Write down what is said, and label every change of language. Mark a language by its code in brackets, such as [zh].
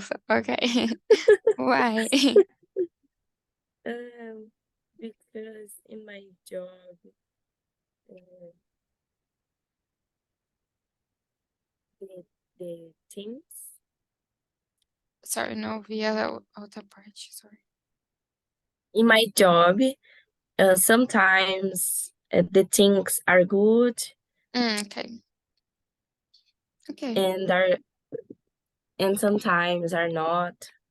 [en] Okay. Why? um, because in my job, uh, the things Sorry, [pt] não ouvi a outra parte. [en] Sorry. in my job, sometimes the things are good Okay. Okay. and are and sometimes are not.